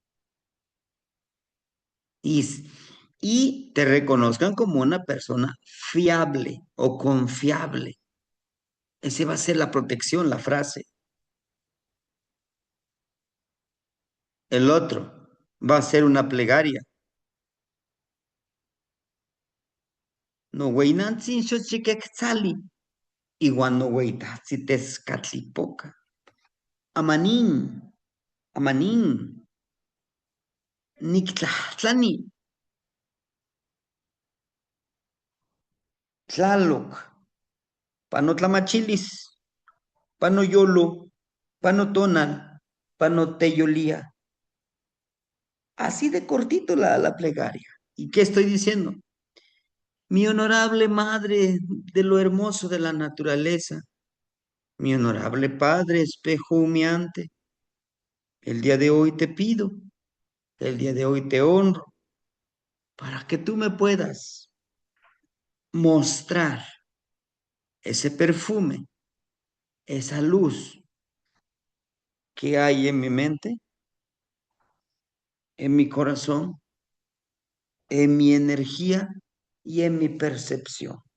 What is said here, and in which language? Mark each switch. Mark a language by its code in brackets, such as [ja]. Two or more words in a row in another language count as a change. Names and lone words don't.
[es] Y, y te reconozcan como una persona fiable o confiable. Ese va a ser la protección, la frase. El otro va a ser una plegaria. [nah] No weynantzin xochikektzali. Igual no weitatzin tezcatlipoca. Amanín, amanín, nictlahtlani, tlaloc, panotlamachilis, panoyolo, panotonal, panoteyolía. [es] Así de cortito la plegaria. ¿Y qué estoy diciendo? Mi honorable madre de lo hermoso de la naturaleza, mi honorable padre, espejo humeante, el día de hoy te pido, el día de hoy te honro, para que tú me puedas mostrar ese perfume, esa luz que hay en mi mente, en mi corazón, en mi energía y en mi percepción.